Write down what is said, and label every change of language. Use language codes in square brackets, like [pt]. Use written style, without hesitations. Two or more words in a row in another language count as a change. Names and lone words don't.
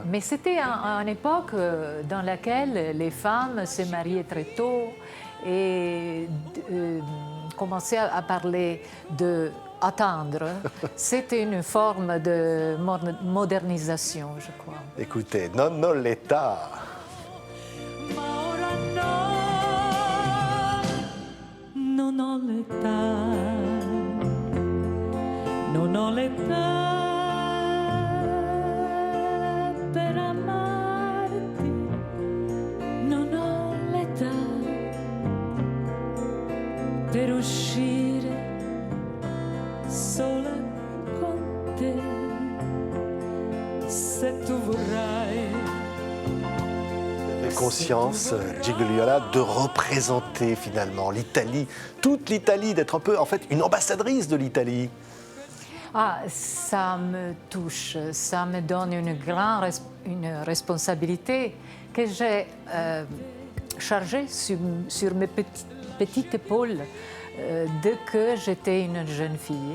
[fr] Mais c'était une époque dans laquelle les femmes se mariaient très tôt et commençaient à parler de attendre. C'était une forme de modernisation, je crois. Écoutez, Nono l'État. [it] Ma ora no, non ho l'età, non ho l'età per amarti, non ho l'età per uscire sola con te, se tu vorrai. [fr] Vous avez conscience, Gigliola, de représenter finalement l'Italie, toute l'Italie, d'être un peu en fait une ambassadrice de l'Italie. Ah, ça me touche, ça me donne une responsabilité que j'ai chargée sur mes petites épaules dès que j'étais une jeune fille.